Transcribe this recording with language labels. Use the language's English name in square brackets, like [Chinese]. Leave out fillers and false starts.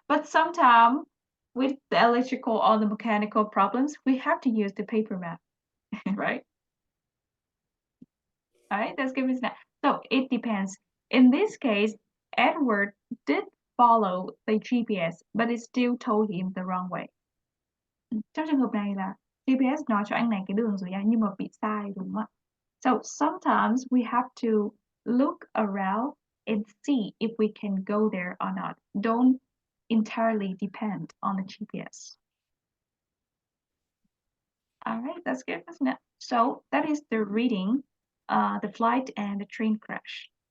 [English] But sometimes with the electrical or the mechanical problems, we have to use the paper map, right? All right, that's good, Ms. Na. So it depends. In this case, Edward did follow the GPS, but it still told him the wrong way. [Vietnamese] Trong trường hợp này là GPS nói cho anh này cái đường rồi nha, nhưng mà bị sai đúng không ạ? [English] So sometimes we have to look around and see if we can go there or not. Don't entirely depend on the GPS. All right, that's good, isn't it? So that is the reading, the flight and the train crash.